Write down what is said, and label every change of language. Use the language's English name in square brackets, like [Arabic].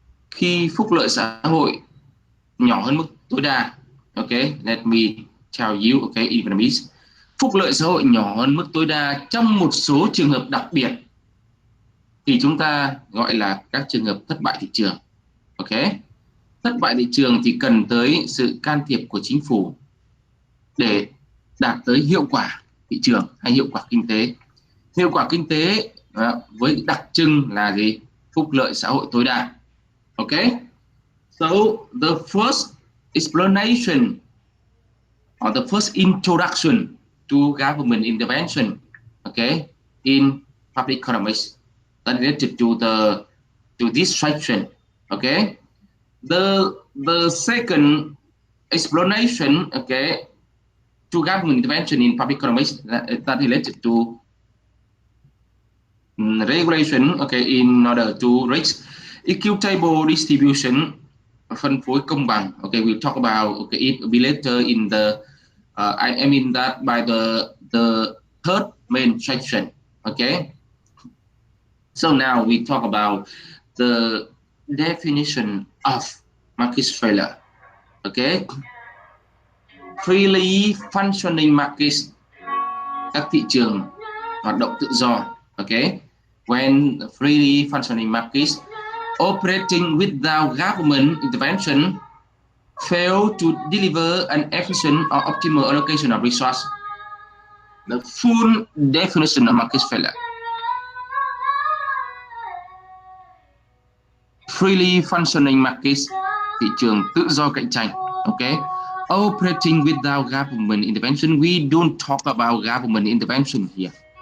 [Vietnamese] Khi phúc lợi xã hội nhỏ hơn mức tối đa, okay, [English] let me tell you, okay, in Vietnamese, [Vietnamese] phúc lợi xã hội nhỏ hơn mức tối đa trong một số trường hợp đặc biệt thì chúng ta gọi là các trường hợp thất bại thị trường. Okay, thất bại thị trường thì cần tới sự can thiệp của chính phủ để đạt tới hiệu quả thị trường hay hiệu quả kinh tế. Hiệu quả kinh tế với đặc trưng là gì? Phúc lợi xã hội tối đa. [English] Okay, so the first explanation or the first introduction to government intervention, okay, in public economics that related to this section. Okay, the second explanation, okay, to government intervention in public economics that related to regulation, okay, in order to reach equitable distribution, [Vietnamese] phân phối công bằng. [English] Okay, we'll talk about, okay, it will be later in the I mean that by the third main section. Okay, So now we talk about the definition of market failure. Okay, freely functioning markets, [Vietnamese] các thị trường hoạt động tự do. [English] Okay, when freely functioning markets operating without government intervention fail to deliver an efficient or optimal allocation of resources. The full definition of market failure. Freely functioning markets, [Vietnamese] thị trường tự do cạnh tranh. [English] Okay, operating without government intervention. We don't talk about government intervention here.